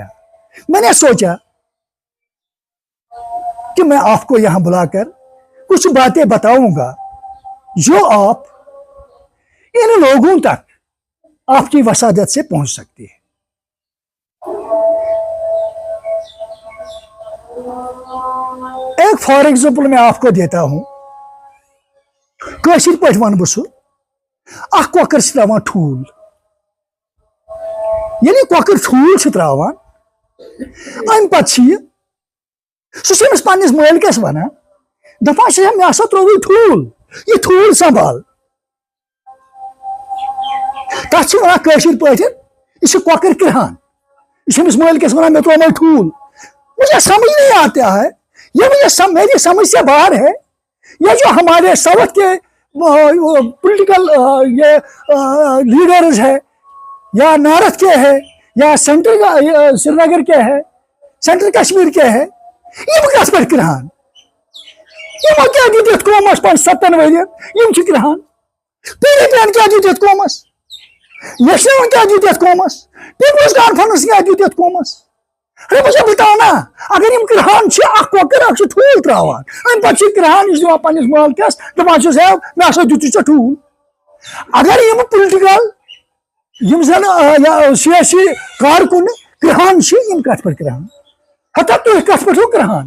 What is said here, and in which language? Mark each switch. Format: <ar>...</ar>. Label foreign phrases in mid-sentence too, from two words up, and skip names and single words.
<ur>میں نے سوچا کہ میں آپ کو یہاں بلا کر کچھ باتیں بتاؤں گا جو آپ ان لوگوں تک آپ کی وسادت سے پہنچ سکتی ہے. ایک</ur> <en>for example</en> <ur>میں آپ کو دیتا ہوں.</ur> <ks>کاشر پہ ون بہ اخ کۄکر چھ تراوان ٹھوٗل. ییٚلہِ کۄکر ٹھوٗل چھ تراوان، امہِ پتہٕ چھ سُہ چھُ أمِس پننِس مٲلکس ونان، دپان چھِ مےٚ ہسا ترووُے ٹھوٗل، یہِ ٹھوٗل سنبھال. تتھ چھِ ونان کٲشِر پٲٹھۍ یہِ چھُ کۄکر کرہان، یہِ چھُ أمِس مٲلکس ونان مےٚ تروومے ٹھوٗل.</ks> <ur>مجھے سمجھ نہیں آتا ہے، یہ میری سمجھ سے باہر ہے. یہ جو ہمارے ساؤتھ کے پولیٹیکل یہ لیڈرز ہے، یا نارتھ کے ہے، یا سینٹرل سری نگر کے ہے، سینٹرل کشمیر کے ہے،</ur> <ks>یہ کت پہ کران؟ یہ کیا دیت قومس 5-7 ورین یہ کران؟ پی ڈی پی کیا دیت قومس؟ نیشنل کیا دیت قومس؟ پیپلز کانفرنس کیا دیت قومس؟</ks> <ur>ارے مجھے بتانا،</ur> <ks>اگر یم کرہان اخ کۄکر اخ ٹھوٗل تراوان، ام پتہٕ کرہان یہ دِوان پننس مالکس، دپان چھُس ہے مےٚ ہسا دِتُے ژےٚ ٹھوٗل. اگر یم پُلٹِکل یم زن سیاسی کارکن کرہان چھ، یم کت پہ کرہان؟ ہتا تُہۍ کت پہ کرہان؟</ks>